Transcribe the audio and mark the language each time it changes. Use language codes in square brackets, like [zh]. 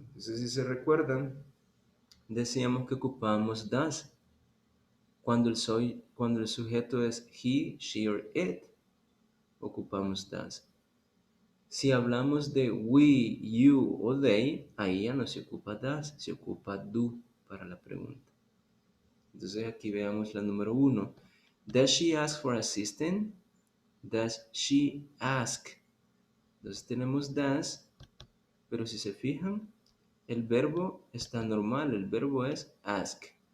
[es] Entonces, si se recuerdan, decíamos que ocupamos does cuando el sujeto es [en] he, she or it. [es] Ocupamos does. Si hablamos de we, you o they, ahí ya no se ocupa does, se ocupa do para la pregunta. Entonces aquí veamos la número 1. [en] Does she ask for assistance? Does she ask? [es] Entonces tenemos does, pero si se fijan, el verbo está normal, el verbo es ask.